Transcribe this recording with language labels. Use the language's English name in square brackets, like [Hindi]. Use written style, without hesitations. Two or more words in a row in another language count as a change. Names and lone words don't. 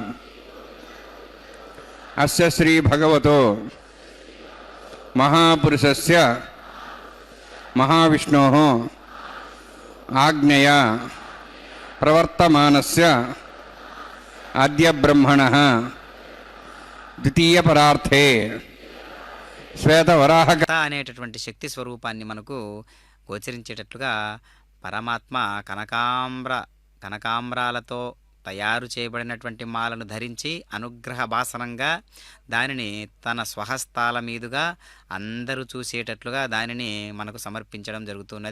[Sanskrit] अस्य श्री भगवतो महापुरुषस्य महाविष्णोः आज्ञया प्रवर्तमानस्य अद्य ब्रह्मणः द्वितीय परार्थे శ్వేతవరాహ [Telugu] అనేటటువంటి శక్తి స్వరూపాన్ని మనకు గోచరించేటట్లుగా పరమాత్మ కనకాంబరాలతో తయారు చేయబడినటువంటి మాలను ధరించి అనుగ్రహ భాసనంగా దానిని తన స్వహస్తాల మీదుగా అందరూ చూసేటట్లుగా దానిని మనకు సమర్పించడం జరుగుతున్నది.